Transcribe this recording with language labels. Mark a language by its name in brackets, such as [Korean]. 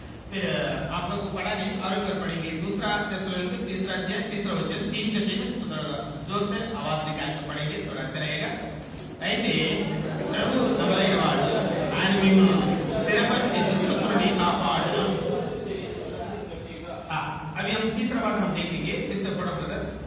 [Hindi] फिर आप लोग को पढ़ा नहीं और कर पढ़ेंगे। दूसरा थिस्सलुनीके तीसरा अध्याय तीसरा वचन 3 का 3 जोर से आवाज निकाल कर पढ़ेंगे, थोड़ा अच्छा रहेगा। [Telugu] అయితే ప్రభు నమ్మదైన వాడు ఆయన మిమ్మల్ని స్థిరపరిచి दुष्टत्व నుండి కాపాడును। [Hindi] अभी हम तीसरा बात हम देखेंगे, फिर से पढ़ो ब्रदर।